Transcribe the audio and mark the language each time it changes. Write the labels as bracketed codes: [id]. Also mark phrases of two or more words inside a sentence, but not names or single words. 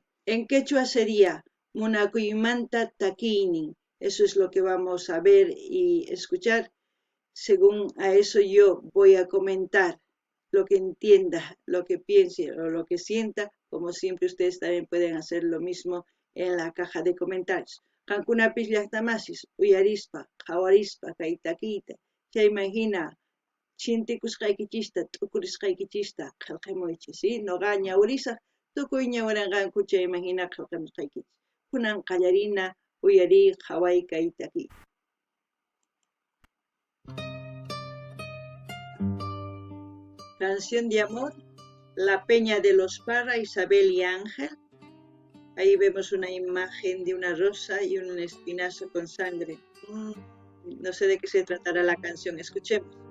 [es] En quechua sería Munakuymanta Takinin. Eso es lo que vamos a ver y escuchar. Según a eso yo voy a comentar lo que entienda, lo que piense o lo que sienta. Como siempre ustedes también pueden hacer lo mismo en la caja de comentarios. [qu] Cankunapis llaqtamasis, uyarispa, hawarispa, kaytakita. [es] Ya imagina. [qu] Chintikusqaykichista, t'ukurisqaykichista qillqimuychis, ¿sí? Noqa ñawirisaq tukuy ñawirinqanku chayman hina qillqimusqaykichis. Kunan qallarina uyariy qhaway kay takiy. [es] Canción de amor, La Peña de los Parra, Isabel y Ángel. Ahí vemos una imagen de una rosa y un espinazo con sangre. No sé de qué se tratará la canción, escuchemos.